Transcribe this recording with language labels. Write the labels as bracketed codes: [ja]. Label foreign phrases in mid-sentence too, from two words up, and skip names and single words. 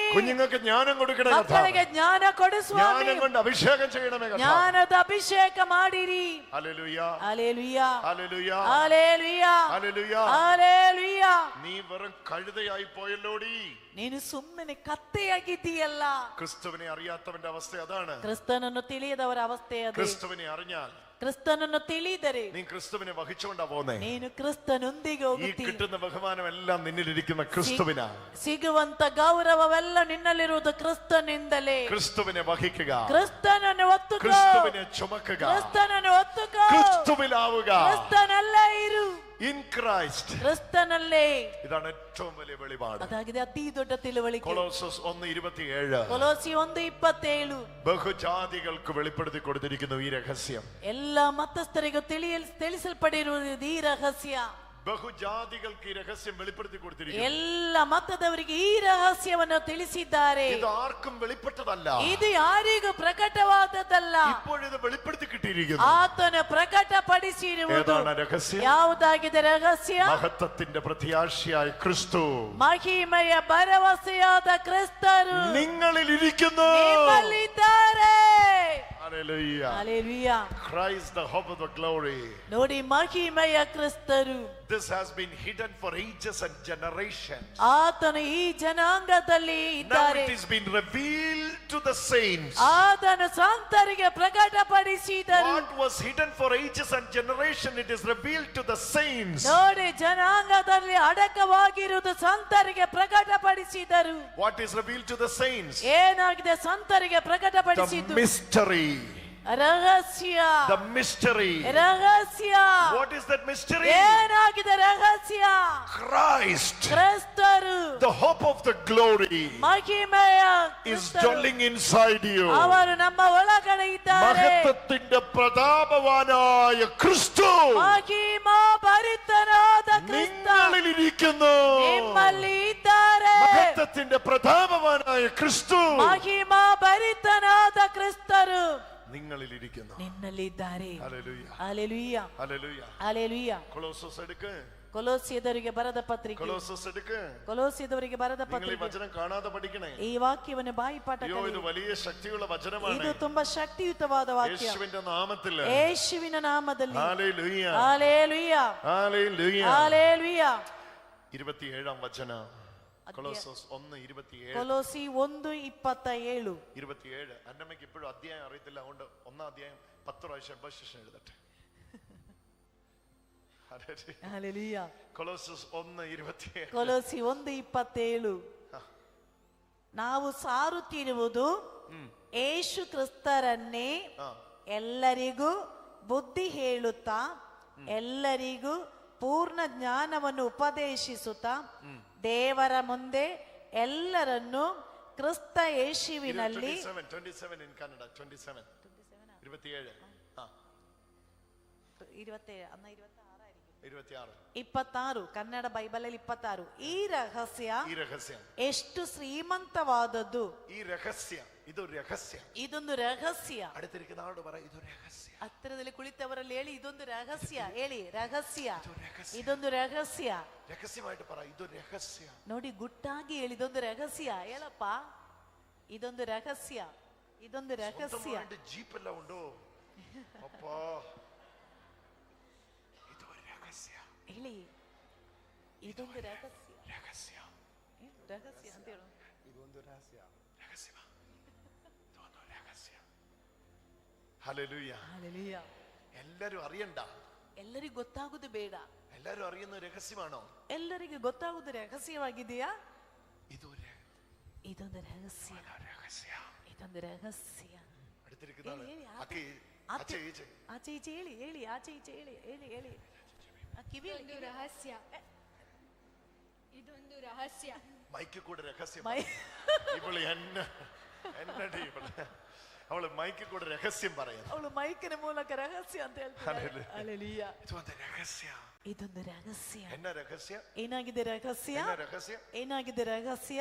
[ml] കുഞ്ഞുങ്ങൾക്ക് ജ്ഞാനം കൊടുക്കണേ, [kn] ಮಕ್ಕಳಿಗೆ ಜ್ಞಾನ ಕೊಡು ಸ್ವಾಮಿ, [ml] ജ്ഞാനം കൊണ്ട് അഭിഷേകം ചെയ്യണമേ. [kn] ಜ್ಞಾನದ ಅಭಿಷೇಕ ಮಾಡಿರಿ. [ml] ഹല്ലേലൂയ, ഹല്ലേലൂയ, ഹല്ലേലൂയ, ഹല്ലേലൂയ, ഹല്ലേലൂയ. ഹല്ലേലൂയ. നീ വെറും കഴുതയായി പോയല്ലോടി, [kn] ನೀನು ಸುಮ್ಮನೆ ಕತ್ತೆಯಾಗಿದ್ದೀಯಲ್ಲ. [ml] ക്രിസ്തുവിനെ അറിയാത്തവന്റെ അവസ്ഥ അതാണ്. [kn] ಕ್ರಿಸ್ತನನ್ನು ತಿಳಿಯದವರ ಅವಸ್ಥೆ ಅದು. [ml] ക്രിസ്തുവിനെ അറിഞ്ഞാൽ, [kn] ಕ್ರಿಸ್ತನನ್ನು ತಿಳಿದರೆ [ml] നീ ക്രിസ്തുവിനെ വഹിച്ചുകൊണ്ടാ പോന്നേ. [kn] ನೀನು ಕ್ರಿಸ್ತನೊಂದಿಗೆ [ml] ഈ [kn] ಹೋಗುತ್ತೀ. [ml] കിട്ടുന്ന ബഹുമാനം എല്ലാം നിന്നിലിരിക്കുന്ന ക്രിസ്തുവിനാ. [kn] ಸಿಗುವಂತ ಗೌರವವೆಲ್ಲ ನಿನ್ನಲ್ಲಿರುವುದು ಕ್ರಿಸ್ತನಿಂದಲೇ. [ml] ക്രിസ്തുവിനെ വഹിക്കുക, [kn] ಕ್ರಿಸ್ತನನ್ನು ಒತ್ತುಕೋ, [ml] ക്രിസ്തുവിനെ ചുമക്കുക, [kn] ಕ್ರಿಸ್ತನನ್ನು ಒತ್ತುಕೋ, [ml] ക്രിസ്തുവിലാവുക. [kn] ಕ್ರಿಸ್ತನಲ್ಲೇ ಇರು, [en] in Christ. [kn] ಕ್ರಿಸ್ತನಲ್ಲೇ. [ml] ഇതാണ് ഏറ്റവും വലിയ വെളിപാട്. [kn] ಅದಾಗಿದೆ ಅತಿ ದೊಡ್ಡ ತಿಳುವಳಿಕೆ. [ml] കൊളോസസ് 1:27. [kn] ಕೊಲೋಸಿ 1:27. [ml] ബഹുജാതികൾക്ക് വെളിപ്പെടുത്തി കൊടുത്തിരിക്കുന്നു ഈ രഹസ്യം. [kn] ಎಲ್ಲ ಮತಸ್ಥರಿಗೂ ತಿಳಿಸಲ್ಪಡಿರುವುದು ಈ ರಹಸ್ಯ. ಬಹುಜಾತಿಗಳಿಗೆ ಈ ರಹಸ್ಯ [ml] വെളിപ്പെടുത്തി കൊടുത്തിരിക്കുന്നു. [kn] ಎಲ್ಲ ಮತದವರಿಗೆ ಈ ರಹಸ್ಯವನ್ನು ತಿಳಿಸಿದ್ದಾರೆ. [ml] ಇದು ആർക്കും വെളിപ്പെട്ടതല്ല. [kn] ಇದು ಯಾರಿಗೂ ಪ್ರಕಟವಾದದ್ದಲ್ಲ. [ml] ഇപ്പോൾ ഇത് വെളിപ്പെടുത്തി കിട്ടിയിരിക്കുന്നു. [kn] ಆತನು ಪ್ರಕಟಪಡಿಸಿರುವುದು. [ml] ഏതാണ് രഹസ്യം? [kn] ಯಾವುದಾಗಿದೆ ರಹಸ್ಯ? [ml] മഹത്വത്തിന്റെ പ്രത്യാശയായ ക്രിസ്തു, [kn] ಮಹಿಮೆಯ ಭರವಸೆಯಾದ ಕ್ರಿಸ್ತರು [ml] നിങ്ങളിൽ ഇരിക്കുന്നു. [kn] ನಿಮ್ಮಲ್ಲಿದ್ದಾರೆ. [en] Hallelujah. Hallelujah. Christ, the hope of the glory. [kn] ನೋಡಿ, ಮಹಿಮೆಯ ಕ್ರಿಸ್ತರು. [en] This has been hidden for ages and generations. [kn] ಆತನು ಈ ಜನಾಂಗದಲ್ಲಿ [en] Now [kn] ಇದ್ದಾರೆ. [en] it is been revealed to the saints. [kn] ಆತನು ಸಂತರಿಗೆ ಪ್ರಕಟಪಡಿಸಿದರು. [en] What was hidden for ages and generations, it is revealed to the saints. [kn] ನೋಡಿ, ಜನಾಂಗದಲ್ಲಿ ಅಡಕವಾಗಿರುವುದು ಸಂತರಿಗೆ ಪ್ರಕಟಪಡಿಸಿದರು. [en] What is revealed to the saints? [kn] ಏನಾಗಿದೆ ಸಂತರಿಗೆ [en] The [kn] ಪ್ರಕಟಪಡಿಸಿದ್ದು? [en] mystery. [kn] ರಹಸ್ಯ. [en] The mystery. [kn] ರಹಸ್ಯ. [en] What is that mystery? [kn] ಏನಾಗಿದೆ ರಹಸ್ಯ? [en] Christ, [kn] ಕ್ರಿಸ್ತರು, [en] the hope of the glory, [kn] ಮಹಿಮೆಯ [en] is [kn] ಕ್ರಿಸ್ತರು. [en] dwelling inside you. [kn] ಅವರು ನಮ್ಮ ಒಳಗಡೆ ಇದ್ದಾರೆ. [ml] മഹത്വത്തിന്റെ പ്രതാപവാനായ ക്രിസ്തു [kn] ಮಹಿಮಾ ಭರಿತನಾದ ಕ್ರಿಸ್ತ [ml] നിങ്ങളിലിരിക്കുന്നു. [kn] ನಿಮ್ಮಲ್ಲಿ ಇದ್ದಾರೆ. [ml] മഹത്വത്തിന്റെ പ്രതാപവാനായ ക്രിസ്തു [kn] ಮಹಿಮಾ ಭರಿತನಾದ ಕ್ರಿಸ್ತರು [ml] നിങ്ങളിലിരിക്കുന്നു. [kn] ನಿನ್ನಲ್ಲಿದ್ದಾರೆ. [ml] ഹല്ലേലൂയ, [kn] ಹಲ್ಲೆಲೂಯ, [ml] ഹല്ലേലൂയ. [kn] ಹಲ್ಲೆಲೂಯ. [ml] കൊളോസസ് എടുക്ക്, [kn] ಕೊಲೋಸ್ಯದವರಿಗೆ ಬರೆದ ಪತ್ರಿಕೆ. [ml] കൊളോസസ് എടുക്ക്. [kn] ಕೊಲೋಸ್ಯದವರಿಗೆ ಬರೆದ [ml] നിങ്ങൾ ഈ [kn] ಪತ್ರಿಕೆ. [ml] വചനം കാണാതെ പഠിക്കണേ. [kn] ಈ ವಾಕ್ಯವನ್ನು ಬಾಯಿಪಾಠ [ml] അയ്യോ, ഇത് [kn] ಕಲಿಯಿರಿ. [ml] വലിയ ശക്തിയുള്ള വചനമാണ്. [kn] ಇದು ತುಂಬಾ ಶಕ್ತಿಯುತವಾದ ವಾಕ್ಯ. [ml] യേശുവിന്റെ നാമത്തിൽ. [kn] ಯೇಸುವಿನ ನಾಮದಲ್ಲಿ. [ml] ഹല്ലേലൂയ, [kn] ಹಲ್ಲೆಲೂಯ, [ml] ഹല്ലേലൂയ. [kn] ಹಲ್ಲೆಲೂಯ. [ml] 27 വചനം. കൊളോസസ് 1:27. കൊലോസി 1:27. 27. അന്നമ്മയ്ക്ക് ഇപ്പോഴും അധ്യായം അറിയത്തില്ല, അതുകൊണ്ട് 1-ാം അധ്യായം 10 പ്രാവശ്യം എബോസിഷൻ എഴുതട്ടെ. ഹല്ലേലൂയ. കൊളോസസ് 1:27. [kn] ಕೊಲೋಸಿ 1:27. ನಾವು ಸಾರುತ್ತಿರುವುದು ಯೇಸು ಕ್ರಿಸ್ತರನ್ನೇ ಎಲ್ಲರಿಗೂ ಬುದ್ಧಿ ಹೇಳುತ್ತಾ, ಎಲ್ಲರಿಗೂ ಪೂರ್ಣ ಜ್ಞಾನವನ್ನು ಉಪದೇಶಿಸುತ್ತಾ, ದೇವರ ಮುಂದೆ ಎಲ್ಲರನ್ನು ಕ್ರಿಸ್ತ ಯೇಸುವಿನಲ್ಲಿ [en] 27 in Kannada. 27. 27. [kn] 26 ಕನ್ನಡ ಬೈಬಲಲ್ಲಿ 26. ಈ ರಹಸ್ಯ ಎಷ್ಟು ಶ್ರೀಮಂತವಾದದ್ದು. ಈ ರಹಸ್ಯ, ಇದು ರಹಸ್ಯ, ಇದೊಂದು ರಹಸ್ಯ. [ml] അടുത്തിരിക്കുന്ന ആളോട് പറ, [kn] ಇದು ರಹಸ್ಯ. ಹತ್ತಿರದಲ್ಲಿ ಕುಳಿತವರಲ್ಲಿ ಹೇಳಿ, ಇದೊಂದು ರಹಸ್ಯ. ಹೇಳಿ, ರಹಸ್ಯ. ಇದೊಂದು ರಹಸ್ಯ. [ml] രഹസ്യമായിട്ട് പറ, [kn] ಇದು രഹസ്യ. ನೋಡಿ, ಗುಟ್ಟಾಗಿ ಹೇಳಿ, ಇದೊಂದು ರಹಸ್ಯ. ಹೇಳಪ್ಪ, ಇದೊಂದು ರಹಸ್ಯ, ಇದೊಂದು ರಹಸ್ಯ. ಜೀಪ್ ಎಲ್ಲ ಉಂಟು ಅಪ್ಪ, ಇದು ರಹಸ್ಯ. ಹೇಳಿ, ಇದೊಂದು ರಹಸ್ಯ. ರಹಸ್ಯ, ರಹಸ್ಯ ಅಂತ ಹೇಳು. ಇದೊಂದು ರಹಸ್ಯ. ರಹಸ್ಯ, ಇದೊಂದು ರಹಸ್ಯ. [ml] ഹല്ലേലൂയ, ഹല്ലേലൂയ. എല്ലാരും അറിയണ്ട, [kn] ಎಲ್ಲರಿಗೂ ಗೊತ್ತಾಗುವುದು ಬೇಡ. [ml] എല്ലാരും അറിയുന്ന രഹസ്യമാണോ? [kn] ಎಲ್ಲರಿಗೂ ಗೊತ್ತಾಗುವುದು ರಹಸ್ಯವಾಗಿದೆಯಾ? ಇದೊಂದು ರಹಸ್ಯ, ಇದೊಂದು ರಹಸ್ಯ. ಆಚೆ ಈಚೆ ಹೇಳಿ, ಹೇಳಿ, ಆಚೆ ಈಚೆ ಹೇಳಿ, ಹೇಳಿ, ಹೇಳಿ. ಇದೊಂದು ರಹಸ್ಯ, ಇದೊಂದು ರಹಸ್ಯ. [ml] മൈക്ക് കൂടെ രഹസ്യം. ഇവള് എന്നടി ഇവള്, അവള് മൈക്ക് കൂടെ രഹസ്യം പറയുന്നു. [kn] ಅವಳು ಮೈಕಿನ ಮೂಲಕ ರಹಸ್ಯ ಅಂತ ಹೇಳ್ತಾಳೆ. ಹಲ್ಲೆಲೂಯ. ಇದೊಂದು ರಹಸ್ಯ. ಇದೊಂದು ರಹಸ್ಯ. ಎನ್ನ ರಹಸ್ಯ? ಏನಾಗಿದೆ ರಹಸ್ಯ? ರಹಸ್ಯ ಏನಾಗಿದೆ ರಹಸ್ಯ?